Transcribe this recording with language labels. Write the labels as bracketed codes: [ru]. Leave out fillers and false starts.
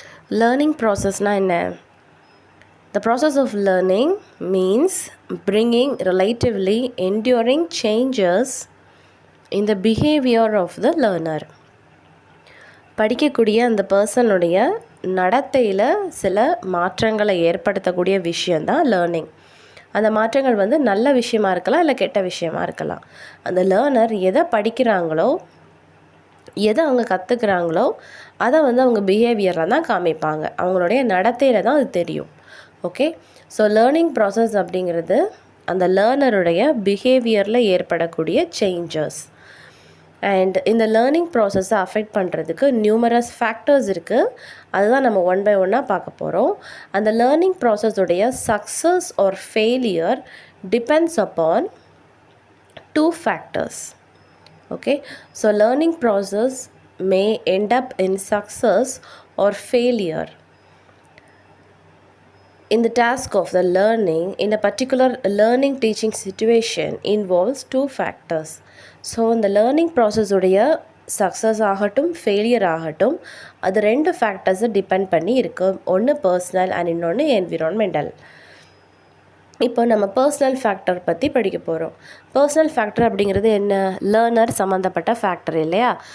[en] Learning process [ta] na enna? [en] The process of learning means bringing relatively enduring changes in the behavior of the learner. [ta] படிக்கக்கூடிய அந்த பர்சனுடைய நடத்தையில் சில மாற்றங்களை ஏற்படுத்தக்கூடிய விஷயந்தான் லேர்னிங். அந்த மாற்றங்கள் நல்ல விஷயமா இருக்கலாம், இல்லை கெட்ட விஷயமா இருக்கலாம். அந்த லேர்னர் எதை படிக்கிறாங்களோ, எதை அவங்க கற்றுக்குறாங்களோ அதை அவங்க பிஹேவியரில் தான் காமிப்பாங்க. அவங்களுடைய நடத்தையில் தான் அது தெரியும். ஓகே, ஸோ லேர்னிங் ப்ராசஸ் அப்படிங்கிறது அந்த லேர்னருடைய பிஹேவியரில் ஏற்படக்கூடிய சேஞ்சஸ். அண்ட் இந்த லேர்னிங் ப்ராசஸை அஃபெக்ட் பண்ணுறதுக்கு நியூமரஸ் ஃபேக்டர்ஸ் இருக்குது. அதுதான் நம்ம ஒன் பை ஒன்னாக பார்க்க போகிறோம். அந்த learning ப்ராசஸுடைய [en] Success or failure depends upon 2 factors. Okay, so learning process may end up in success or failure in the task of the learning in a particular learning teaching situation involves 2 factors. [ta] So இந்த learning process உடைய success ஆகட்டும் failure ஆகட்டும், அது 2 ஃபேக்டர்ஸை depend பண்ணி இருக்கும். ஒன்று personal and இன்னொன்று environmental. இப்போ நம்ம பர்சனல் ஃபேக்டர் பற்றி படிக்க போகிறோம். பர்சனல் ஃபேக்டர் அப்படிங்கிறது என்ன? லேர்னர் சம்மந்தப்பட்ட ஃபேக்டர் இல்லையா?